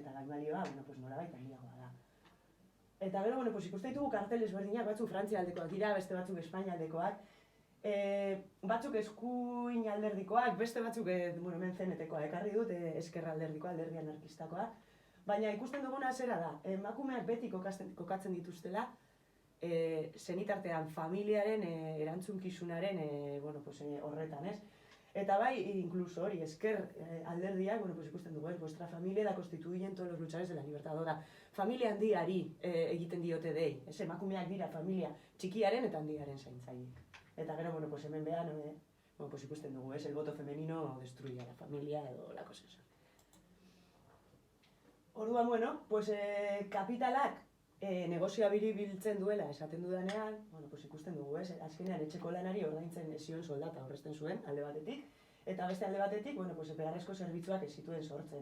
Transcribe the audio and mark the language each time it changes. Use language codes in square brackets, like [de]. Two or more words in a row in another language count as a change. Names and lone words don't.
[eu] Eta gaibalioa, nolabait handiagoa da. Eta gero, ikusten ditugu kartel ezberdinak, batzuk Frantzia aldekoak dira, beste batzuk Espainia aldekoak, batzuk eskuin alderdikoak, beste batzuk hemen zenetekoa ekarri dut, eskerra alderdikoa, alderdi anarkistakoa. Baina ikusten duguna zera da, emakumeak beti kokatzen dituztela, zenitartean familiaren erantzunkizunaren horretan, ez? Eta bai, inkluso hori, esker alderdiak, ikusten dugu, [es] vuestra familia da constituyen todos los luchadores de la libertad, [eu] da, familia handiari egiten diote dei, ez? Emakumeak dira familia txikiaren eta handiaren zaintzaile. Eta gero, hemen behan, ikusten dugu, [es] el voto femenino destruye a la familia edo la cosa esa. [eu] Orduan, kapitalak negozioa biltzen duela esaten dudanean, ikusten dugu, azkenean etxeko lanari ordaintzen zion soldata aurrezten zuen, alde batetik, eta beste alde batetik, beharrezko zerbitzuak ez zituen sortzen.